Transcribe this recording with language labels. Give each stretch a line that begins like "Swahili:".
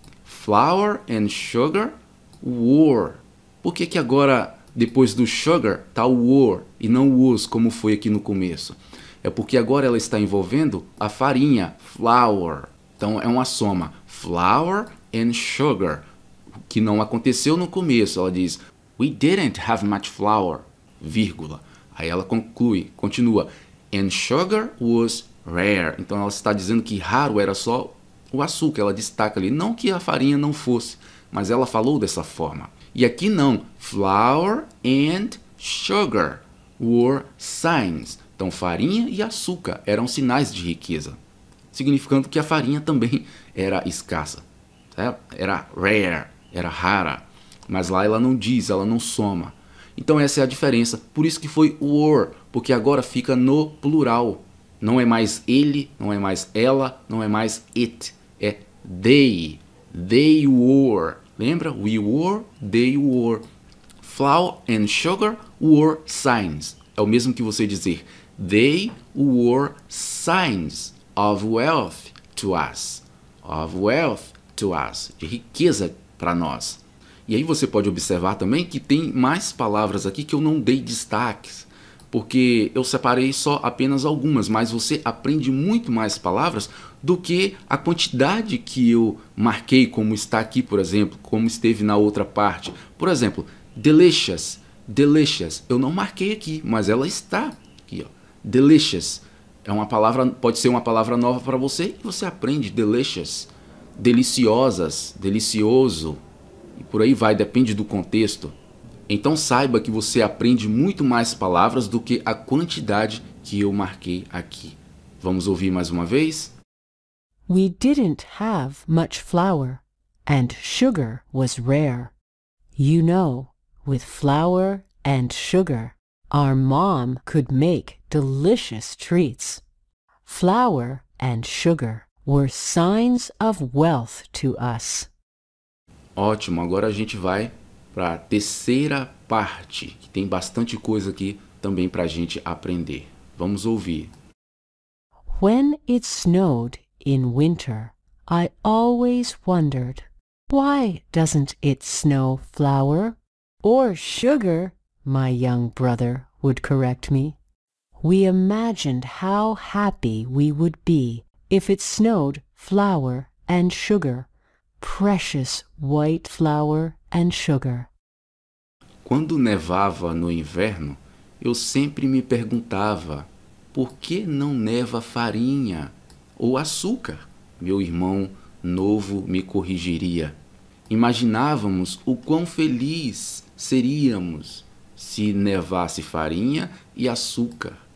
English: Flour and sugar were.
Portuguese: Por que agora, depois do sugar, está o were e não o was, como foi aqui no começo? É porque agora ela está envolvendo a farinha, flour. Então é uma soma,
English: flour and sugar,
Portuguese: que não aconteceu no começo. Ela diz,
English: we didn't have much flour,
Portuguese: vírgula. Aí ela continua,
English: and sugar was rare.
Portuguese: Então ela está dizendo que raro era só o açúcar. Ela destaca ali, não que a farinha não fosse, mas ela falou dessa forma. E aqui não,
English: flour and sugar were signs.
Portuguese: Então farinha e açúcar eram sinais de riqueza, significando que a farinha também era escassa, certo? Era rare, era rara, mas lá ela não diz, ela não soma. Então essa é a diferença, por isso que foi were, porque agora fica no plural. Não é mais ele, não é mais ela, não é mais it, é they.
English: They were.
Portuguese: Lembra?
English: We were, they were. Flour and sugar were signs.
Portuguese: É o mesmo que você dizer,
English: they were signs of wealth to us. Of wealth to us.
Portuguese: De riqueza para nós. E aí você pode observar também que tem mais palavras aqui que eu não dei destaques, porque eu separei só apenas algumas, mas você aprende muito mais palavras do que a quantidade que eu marquei, como está aqui, por exemplo, como esteve na outra parte. Por exemplo, delicious, delicious. Eu não marquei aqui, mas ela está aqui, ó. Delicious. É uma palavra, pode ser uma palavra nova para você e você aprende delicious. Deliciosas, delicioso. E por aí vai, depende do contexto. Então saiba que você aprende muito mais palavras do que a quantidade que eu marquei aqui. Vamos ouvir mais uma vez?
English: We didn't have much flour, and sugar was rare. You know, with flour and sugar, our mom could make delicious treats. Flour and sugar were signs of wealth to us.
Portuguese: Ótimo, agora a gente vai para a terceira parte, que tem bastante coisa aqui também para a gente aprender. Vamos ouvir.
English: When it snowed in winter, I always wondered, why doesn't it snow flour or sugar? My young brother would correct me. We imagined how happy we would be if it snowed flour and sugar. Precious white flour and sugar.
Portuguese: Quando nevava no inverno, eu sempre me perguntava, por que não neva farinha ou açúcar? Meu irmão novo me corrigiria. Imaginávamos o quão feliz seríamos se nevasse farinha e açúcar.